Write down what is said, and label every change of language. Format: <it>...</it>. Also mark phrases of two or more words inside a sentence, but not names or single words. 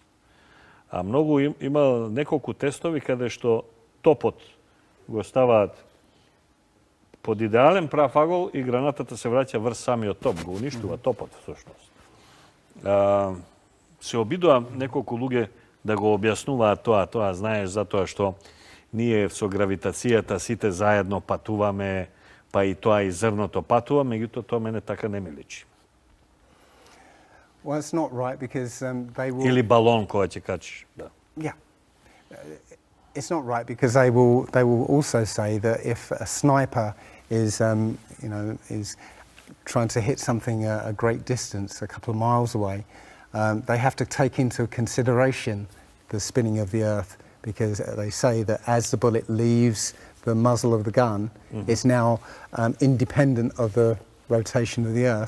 <mk>А многу има неколку тестови каде што топот го ставаат под идеален прав агол и гранатата се враќа врз самиот топ, го уништува топот всушност. Се обидува неколку луѓе да го објаснуваат тоа знаеш затоа што ние со гравитацијата сите заедно патуваме, па и тоа и зрното патува, меѓутоа тоа мене така не ми личи.</mk> <en>Well, it's not right because they will...</en> <mk>Или балон која ќе качиш. Да.</mk> <en>Yeah. It's not right because they will also say that if a sniper is is trying to hit something a great distance, a couple of miles away, they have to take into consideration the spinning of the Earth, because they say that as the bullet leaves the muzzle of the gun, it's now independent of the rotation of the Earth.</en>